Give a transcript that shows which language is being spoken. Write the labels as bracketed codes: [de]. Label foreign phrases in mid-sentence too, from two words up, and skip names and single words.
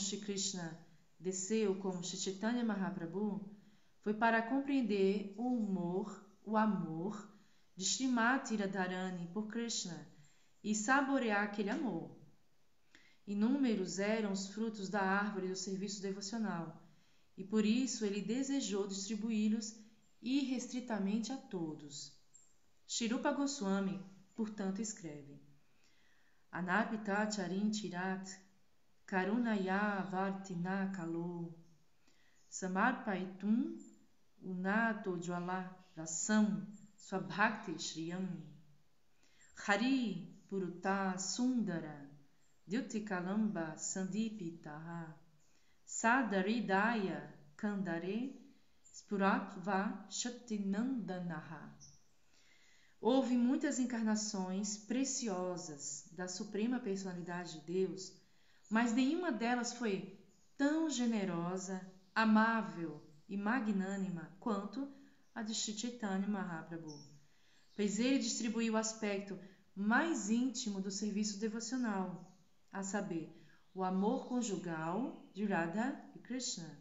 [pt] Shri Krishna desceu como Shri Chaitanya Mahaprabhu foi para compreender o amor de Srimati Radharani por Krishna e saborear aquele amor. Inúmeros eram os frutos da árvore do serviço devocional, e por isso ele desejou distribuí-los irrestritamente a todos. Shri Rupa Goswami, portanto, escreve: [sa] Anarpita charin chirat karunaya vartina kalo samarpaitum unato jwala rasam swabhakti shriyam Hari puruta sundara dyutikalamba sandipitaha Sadaridaya Kandare Spuratva Shaktinandanaha. [pt] Houve muitas encarnações preciosas da Suprema Personalidade de Deus, mas nenhuma delas foi tão generosa, amável e magnânima quanto a de Shri Chaitanya Mahaprabhu, pois ele distribuiu o aspecto mais íntimo do serviço devocional, a saber, o amor conjugal de Radha e Krishna.